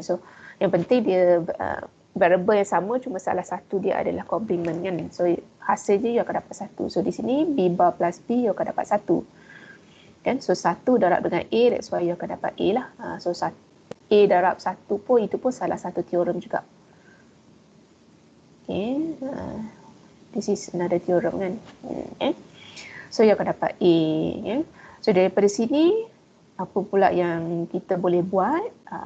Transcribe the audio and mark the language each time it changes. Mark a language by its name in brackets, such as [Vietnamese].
[Malay] So yang penting dia variable yang sama, cuma salah satu dia adalah complement kan. So hasil je you akan dapat 1. So di sini B bar plus B you akan dapat 1 kan. So 1 darab dengan A, [English] that's why [Malay] you akan dapat A lah. So A darab 1 pun itu pun salah satu teorem juga. [English] Okay, this is another theorem kan. [Malay] Okay. So you akan dapat A. Okay. So daripada sini apa pula yang kita boleh buat?